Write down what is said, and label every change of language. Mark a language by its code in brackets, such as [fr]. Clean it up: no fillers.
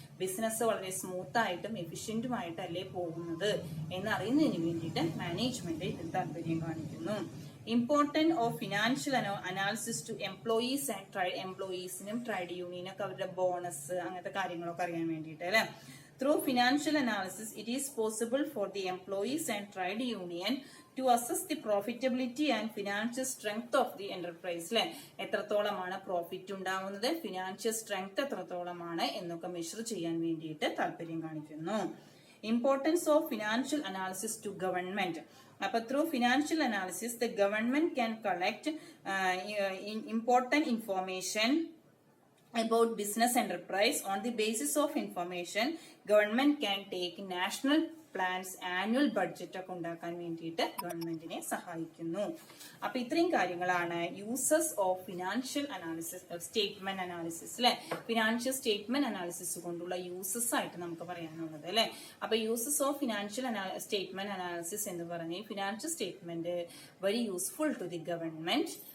[ml] Business വളരെ smooth ആയിട്ടും എഫിഷ്യന്റുമായിട്ടും അല്ലേ പോകുന്നത് എന്നറിയുന്നതിന് വേണ്ടിയിട്ട് മാനേജ്മെന്റ് ഇതിൽ താല്പര്യം കാണിക്കുന്നു. [en] Important of financial analysis to employees and trade. [ml] എംപ്ലോയീസിനും trade യൂണിയനൊക്കെ അവരുടെ ബോണസ് അങ്ങനത്തെ കാര്യങ്ങളൊക്കെ അറിയാൻ വേണ്ടിയിട്ട് അല്ലെ. [en] Through financial analysis, it is possible for the employees and trade union to assess the profitability and financial strength of the enterprise. [ml] അല്ലെ, എത്രത്തോളമാണ് profit ഉണ്ടാവുന്നത്, financial strength എത്രത്തോളമാണ് എന്നൊക്കെ മെഷർ ചെയ്യാൻ വേണ്ടിയിട്ട് താല്പര്യം കാണിക്കുന്നു. [en] Importance of financial analysis to government. അപ്പൊ through financial analysis the government can collect important information about business enterprise. On the basis of information, government can take national plans, annual budget [ml] ഒക്കെ ഉണ്ടാക്കാൻ വേണ്ടിയിട്ട് ഗവൺമെന്റിനെ സഹായിക്കുന്നു. അപ്പൊ ഇത്രയും കാര്യങ്ങളാണ് uses of financial analysis, statement analysis അല്ലെ. ഫിനാൻഷ്യൽ സ്റ്റേറ്റ്മെന്റ് അനാലിസിസ് കൊണ്ടുള്ള യൂസസ് ആയിട്ട് നമുക്ക് പറയാനുള്ളത് അല്ലെ. [en] അപ്പൊ uses of financial statement analysis [ml] എന്ന് പറഞ്ഞ് [en] Financial statement very useful to the government.